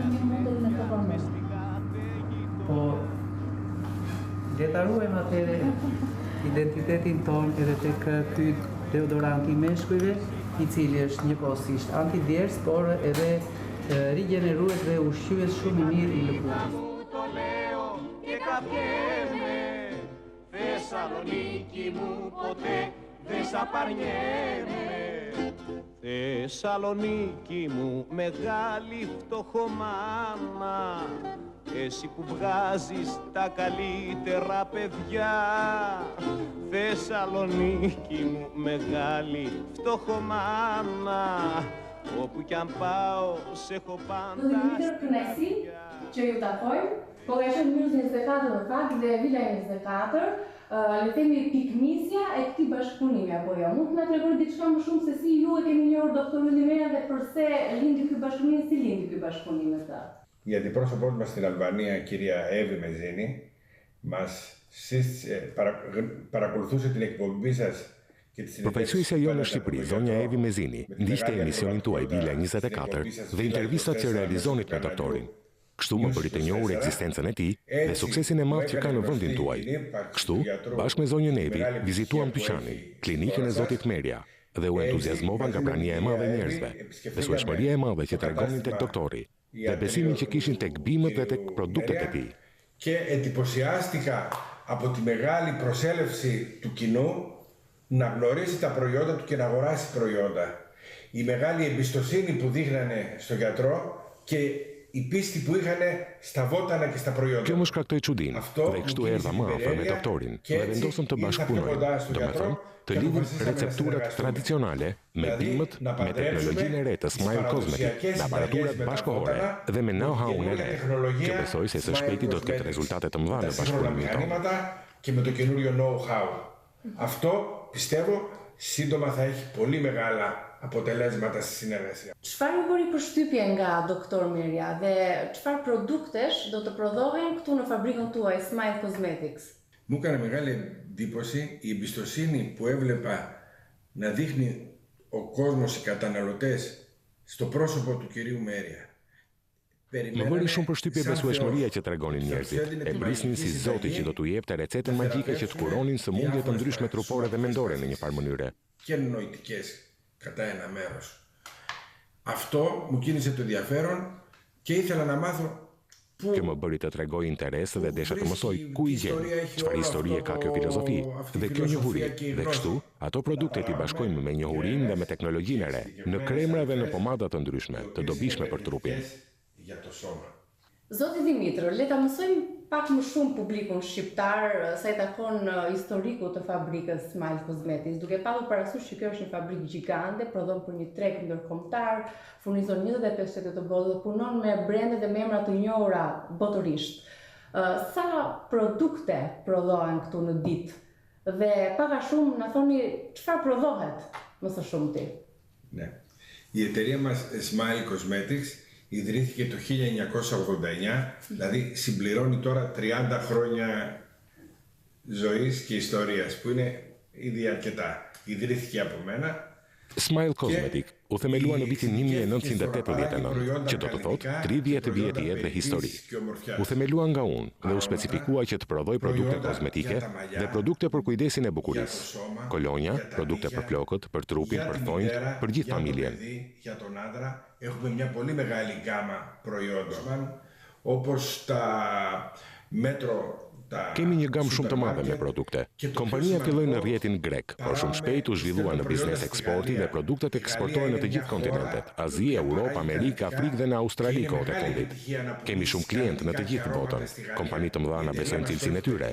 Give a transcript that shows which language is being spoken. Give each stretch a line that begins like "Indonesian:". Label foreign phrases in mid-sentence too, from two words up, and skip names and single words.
Albanian: Po le ta ruajmë atëre identitetin ton edhe tek ky deodorant i meshkujve, i cili është njëkohësisht antidjers, por edhe rigjenerues dhe ushqyes shumë i mirë i lëkurës.
Greek: Θεσσαλονίκη μου ποτέ δεν σ' απαρνιέμαι. Θεσσαλονίκη μου μεγάλη φτωχομάνα, εσύ που βγάζεις τα καλύτερα παιδιά. Θεσσαλονίκη μου μεγάλη φτωχομάνα, όπου κι αν πάω σε έχω πάντα studia.
Albanian: Që ju takojmë, po ka qenë Muse 24 në fakt dhe Vila 24, le themi piknisja e këtij bashkëpunimi apo jo. Mund të na tregoni diçka më shumë se si ju e keni njohur doktor Yllimeria dhe përse lindi ky bashkëpunim, si lindi ky bashkëpunim me ta?
Greek: Η αντιπρόσωπός μας στην Αλβανία, κυρία Εύη Μεζίνη, παρακολουθούσε την εκπομπή σας.
Albanian: Përfaqësuesja jonë në Shqipëri, zonja Evi Mezini, ndiqte emisionin tuaj Vila 24 dhe intervistat që realizonit me doktorin. Kështu më bëri të njohur ekzistencën e tij dhe suksesin e madh që ka në vendin tuaj. Kështu, bashkë me zonjën Evi, vizituam dyqanin, klinikën e Zotit Merja dhe u entuziazmova nga prania e madhe e njerëzve, besueshmëria e madhe që tregonin tek doktori dhe besimin që kishin tek bimët dhe tek produktet e tij.
Greek: Και εντυπωσιάστηκα από τη μεγάλη προσέλευση του κοινού να γνωρίσει τα προϊόντα του και να αγοράσει προϊόντα. Η μεγάλη εμπιστοσύνη που δείχνανε στο γιατρό και η πίστη που είχαν στα βότανα και στα προϊόντα.
Albanian: Kjo më shkaktoi çudinë dhe kështu erdha më afër me doktorin dhe vendosëm të bashkëpunojmë. Domethënë, të lidhim recepturat tradicionale me bimët, me teknologjinë e re të Smile Cosmetic, me aparaturat bashkëkohore dhe me know-how-un e re, që besoj se së shpejti do të ketë rezultate të mëdha në bashkëpunimin tonë.
Greek: Και με το καινούριο know-how. Αυτό πιστεύω σύντομα θα έχει πολύ μεγάλα αποτελέσματα στη συνεργασία.
Albanian: Çfarë ju bëri përshtypje nga doktor Merja dhe çfarë produktesh do të prodhohen këtu në fabrikën tuaj Smile Cosmetics?
Greek: Μου έκανε μεγάλη εντύπωση η εμπιστοσύνη που έβλεπα να δείχνει ο κόσμος, οι καταναλωτές, στο πρόσωπο του κυρίου Μέρια.
Albanian: Më bëri shumë përshtypje besueshmëria që tregonin njerëzit. E prisnin si Zoti që do t'u jepte recetën magjike që të kuronin sëmundje të ndryshme trupore dhe mendore në një farë mënyre.
Greek: Και νοητικές κατά ένα μέρος. Αυτό μου κίνησε το ενδιαφέρον και ήθελα να μάθω
Albanian: Kjo më bëri të tregoj interes dhe desha të mësoj ku i gjeni, çfarë historie ka kjo filozofi dhe kjo njohuri. Dhe kështu, ato produktet i bashkojmë me njohurinë dhe me teknologjinë e re, në kremra dhe në pomada të ndryshme, të dobishme për trupin. Zoti Dimitër, le ta mësojmë pak më shumë publikun shqiptar sa i takon historikut të fabrikës Smile Cosmetics, duke pasur parasysh që kjo është një fabrikë gjigante, prodhon për një treg ndërkombëtar, furnizon 25 shtete të botës, punon me brende dhe me emra të njohura botërisht. Sa produkte prodhohen këtu në ditë? Dhe pak a shumë na thoni çfarë prodhohet më së shumti?
Greek: Ναι. Η εταιρεία μας Smile Cosmetics ιδρύθηκε το 1989, δηλαδή συμπληρώνει τώρα 30 χρόνια ζωής και ιστορίας, που είναι ήδη αρκετά. Ιδρύθηκε από μένα.
Albanian: Smile Cosmetic u themelua në vitin 1989, që do të thotë 30 vjet jetë dhe histori. U themelua nga unë dhe u specifikua që të prodhoj produkte kozmetike dhe produkte për kujdesin e bukurisë. Kolonja, produkte për flokët, për trupin, për thonjt, për gjithë familjen.
Greek: Για τον άντρα έχουμε μια πολύ μεγάλη γκάμα προϊόντων, όπως τα μέτρο
Albanian: Kemi një gamë shumë të madhe me produkte. Kompania filloi në rrjetin grek, por shumë shpejt u zhvillua në biznes eksporti dhe produktet eksportohen në të gjithë kontinentet, Azi, Europë, Amerikë, Afrikë dhe në Australi kohët e fundit. Kemi shumë klientë në të gjithë botën. Kompani të mëdha na besojnë cilësinë e tyre.